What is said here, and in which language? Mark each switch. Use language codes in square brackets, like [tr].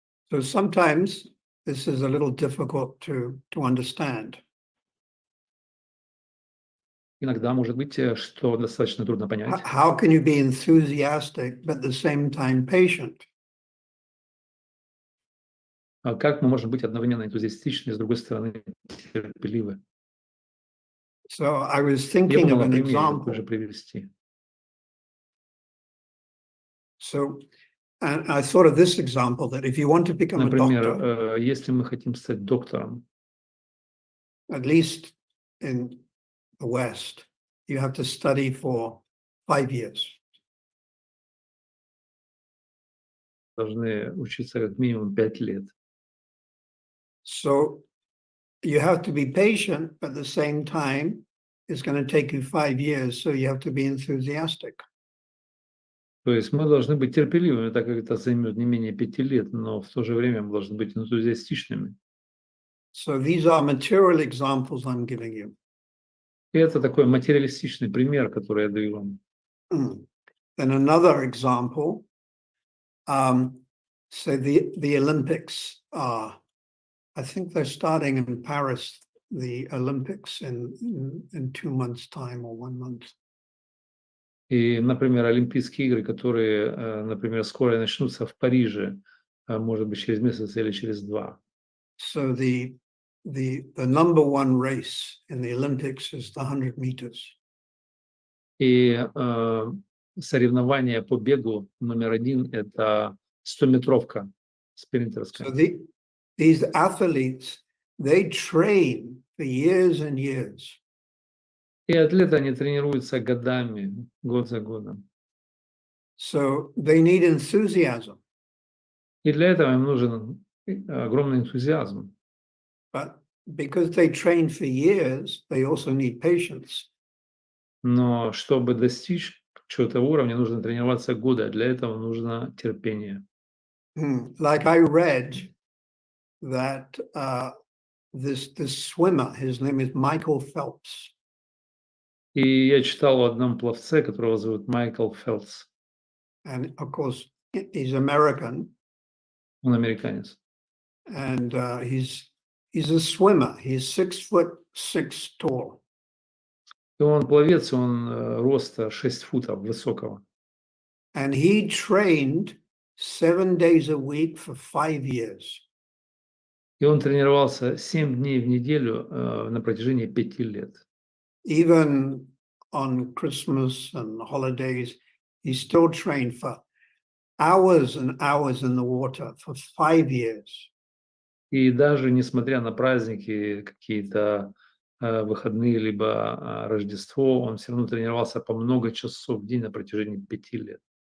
[en] So sometimes this is a little difficult to understand. [ru] Иногда может быть, что достаточно трудно понять. [en] How can you be enthusiastic but at the same time patient? [ru] Как мы можем быть одновременно энтузиастичны и, с другой стороны, терпеливы? [en] So I was [ru] Я [en] thinking [ru] думал [en] of [ru] о [en] an [ru] примере [en] example. [ru] такой же привести. [en] So, and I thought of this example that if you want to become a doctor, [ru] Например, если мы хотим стать доктором, [en] at least in the West, you have to study for 5 years. [ru] Должны учиться как минимум 5 лет. [en] So you have to be patient, but at the same time, it's going to take you 5 years, so you have to be enthusiastic. [ru] То есть мы должны быть терпеливыми, так как это займет не менее 5 лет, но в то же время мы должны быть энтузиастичными. [en] So these are material examples I'm giving you. [ru] И это такой материалистичный пример, который я даю вам. [en] Then another example, so the Olympics are, I think they're starting in Paris, the Olympics in 2 months' time or 1 month. [ru] И, например, Олимпийские игры, которые, например, скоро начнутся в Париже, может быть, через месяц или через 2. [en] So the number one race in the Olympics is the 100 meters. [ru] И соревнование по бегу номер 1 – это 100-метровка спринтерская. [en] So these athletes, they train for years and years. [ru] И атлеты, они тренируются годами, год за годом. [en] So they need enthusiasm. [ru] И для этого им нужен огромный энтузиазм. [en] But because they train for years, they also need patience. [ru] Но чтобы достичь чего-то уровня, нужно тренироваться годы, а для этого нужно терпение. [en] Like I read that this swimmer, his name is Michael Phelps. [ru] И я читал о одном пловце, которого зовут Майкл Фелпс. [en] And of course, he's American. [ru] Он американец. [en] And he's a swimmer. He's 6'6" tall. [ru] И он пловец, он роста 6 футов высокого. [en] And he trained 7 days a week for 5 years. [ru] И он тренировался 7 дней в неделю на протяжении 5 лет. [en] Even on Christmas and holidays, he still trained for hours and hours in the water for 5 years. [ru] И даже несмотря на праздники, какие-то выходные, либо Рождество, он все равно тренировался по много часов в день на протяжении 5 лет.